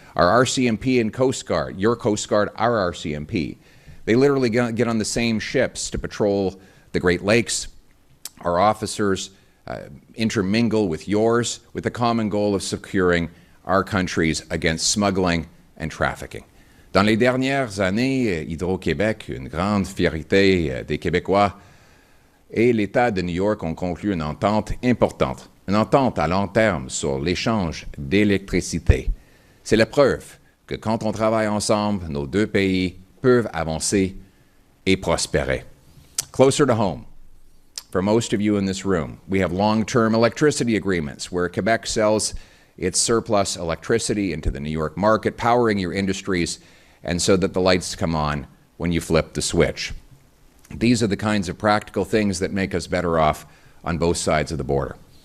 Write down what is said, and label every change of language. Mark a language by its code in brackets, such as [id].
[en] Our RCMP and Coast Guard, your Coast Guard, our RCMP, they literally get on the same ships to patrol the Great Lakes. Our officers intermingle with yours with the common goal of securing our countries against smuggling and trafficking. [fr] Dans les dernières années, Hydro-Québec, une grande fierté des Québécois, et l'État de New York ont conclu une entente importante, une entente à long terme sur l'échange d'électricité. C'est la preuve que quand on travaille ensemble, nos deux pays peuvent avancer et prospérer. [en] Closer to home, for most of you in this room, we have long-term electricity agreements where Quebec sells its surplus electricity into the New York market, powering your industries, and so that the lights come on when you flip the switch. These are the kinds of practical things that make us better off on both sides of the border.